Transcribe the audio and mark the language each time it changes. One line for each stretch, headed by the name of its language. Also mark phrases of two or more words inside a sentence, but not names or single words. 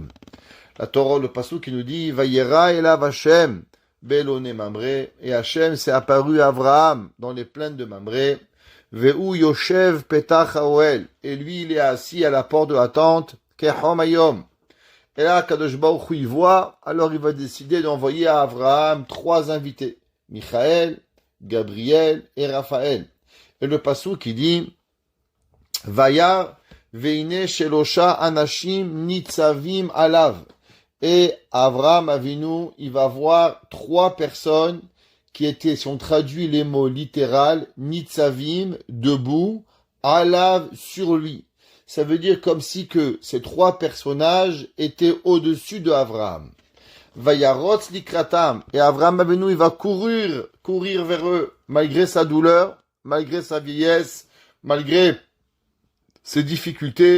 French: La Torah, le pasuk qui nous dit,
Hebrew: וירא אליו השם באלוני ממרא,
French: et Hashem s'est apparu à Avraham dans les plaines de Mamre,
Hebrew: והוא יושב פתח האהל,
French: et lui il est assis à la porte de la tente,
Hebrew: כחום היום.
French: Et là,
Hebrew: קדוש ברוך הוא
French: il voit, alors il va décider d'envoyer à Avraham 3 invités. Michaël, Gabriel et Raphaël. Et le pasuk qui dit
Hebrew: וירא והנה שלשה אנשים נצבים עליו.
French: Et Avraham Avinu, il va voir 3 personnes qui étaient, si on traduit les mots littéral, nitzavim, debout, alav, sur lui. Ça veut dire comme si que ces 3 personnages étaient au-dessus de Avraham.
Hebrew: וירץ לקראתם,
French: et Avraham Avinu, il va courir vers eux, malgré sa douleur, malgré sa vieillesse, malgré ses difficultés.